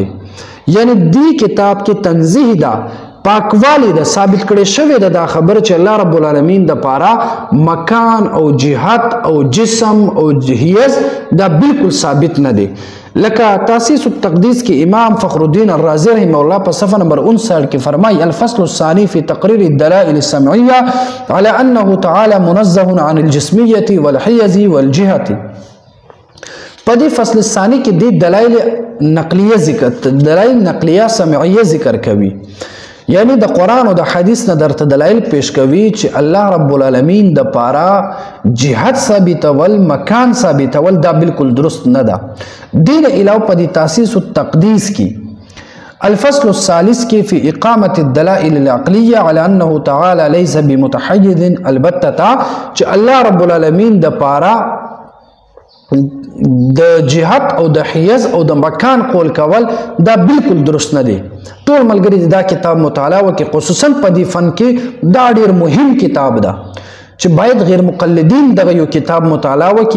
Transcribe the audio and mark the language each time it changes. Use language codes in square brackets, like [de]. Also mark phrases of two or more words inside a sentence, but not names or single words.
[ps] یعنی دې کتاب کې تنزیه ده، پاکوالی ده، ثابت کړی شوی ده دا خبره چې الله رب العالمین دپاره مکان او جهت او جسم او حیث دا بالکل ثابت نه دی. لکه تاسیس التقدیس کې امام فخر الدین الرازی [ar] رحمه الله [ps] په صفحه نمبر 59 کې فرمایي [ar] الفصل الثاني في تقرير الدلائل السمعيه على انه تعالى منزه عن الجسميه والحيز والجهه. [ps] په دې فصل ثاني کې د دلایل نقلیه سمعیه ذکر کوي، یعنی د قرآن او د حدیث نه درته دلایل پیش کوي چې الله رب العالمین دپاره جهت ثابتول، مکان ثابتول دا بالکل درست نه ده. دین علاوه په دې تاسیس التقدیس کې [ar] الفصل الثالث [ps] کې [ar] فی اقامة الدلائل العقلیه على انه تعالی لیس بمتحیز البتة، [ps] چې الله رب العالمین دپاره د جهت او د حیز او د مکان قول کول دا بالکل درست نه دی. ټول ملګري دا کتاب مطالعه وکړي، خصوصا په دې فن کې دا ډیر مهم کتاب ده چې باید غیر مقلدین دغه یو کتاب مطالعه وکړي.